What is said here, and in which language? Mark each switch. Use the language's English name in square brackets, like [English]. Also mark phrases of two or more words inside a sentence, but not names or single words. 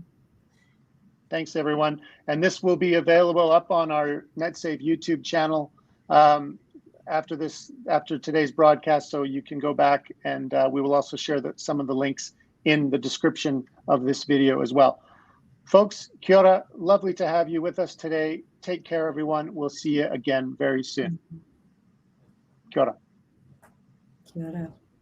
[English] Thanks, everyone. And this will be available up on our Netsafe YouTube channel after today's broadcast, so you can go back, and we will also share some of the links in the description of this video as well. Folks, [Māori] kia ora. [English] Lovely to have you with us today. Take care, everyone. We'll see you again very soon. [Māori] Kia ora. Kia ora.